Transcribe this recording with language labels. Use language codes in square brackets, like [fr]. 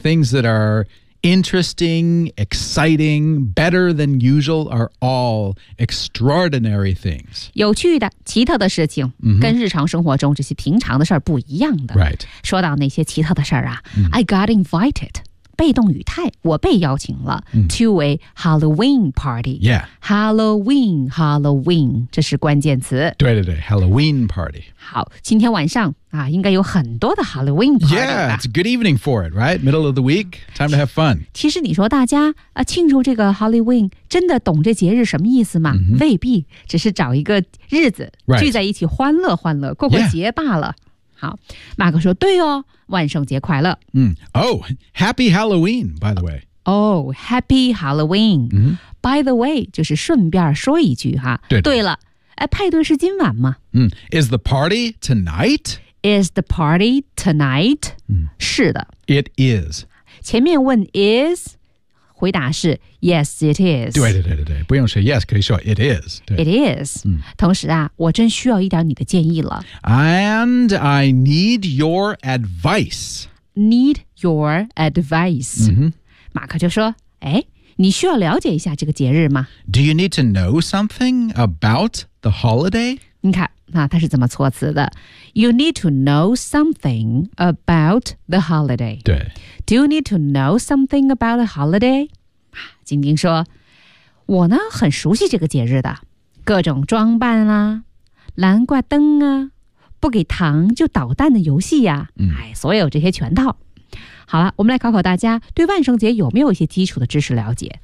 [en] Things that are interesting, exciting, better than usual are all extraordinary things. [zh] 有趣的、奇特的事情、 mm-hmm. 跟日常生活中这些平常的事儿不一样的。 [en] Right. [zh] 说到那些奇特的事儿啊、mm-hmm. [en] I got invited, [zh] 被动语态,我被邀请了、 mm-hmm. [en] to a Halloween party. Yeah. [zh] Halloween, Halloween, 这是关键词。 [en] 对对对 ,Halloween party. [zh] 好，今天晚上啊，应该有很多的 Halloween party。 [en] Yeah, it's a good evening for it, right? Middle of the week, time to have fun. [zh] 其实你说大家啊，庆祝这个 Halloween， 真的懂这节日什么意思吗？ Mm-hmm. 未必，只是找一个日子、 [en] right. [zh] 聚在一起欢乐欢乐，过过节罢了。 [en] Yeah. [zh] 好，马克说对哦，万圣节快乐。 [en] 嗯、mm.，Oh, Happy Halloween, by the way. Oh, Happy Halloween.、 Mm-hmm. By the way， [zh] 就是顺便说一句哈。对, 对了。哎，派对是今晚吗？ [en] 嗯、Is the party tonight? Is the party tonight?、嗯、 [zh] 是的。 [en] It is. [zh] 前面问 is, 回答是 [en] yes, it is. [zh] 对对对对对，不用说 yes, 可以说 [en] it is. It is.、嗯、 [zh] 同时啊，我真需要一点你的建议了。 [en] And I need your advice. Need your advice.、嗯、 [zh] 马克就说，哎。你需要了解一下这个节日吗 [en] ？Do you need to know something about the holiday？ [zh] 你看，那它是怎么措辞的 ？ [en] You need to know something about the holiday。 [zh] 对。 [en] Do you need to know something about the holiday？ [zh] 啊，晶晶说，我呢很熟悉这个节日的，各种装扮啦、啊，蓝挂灯啊，不给糖就捣蛋的游戏呀、啊，哎、嗯，所有这些全套。好了，我们来考考大家对万圣节有没有一些基础的知识了解。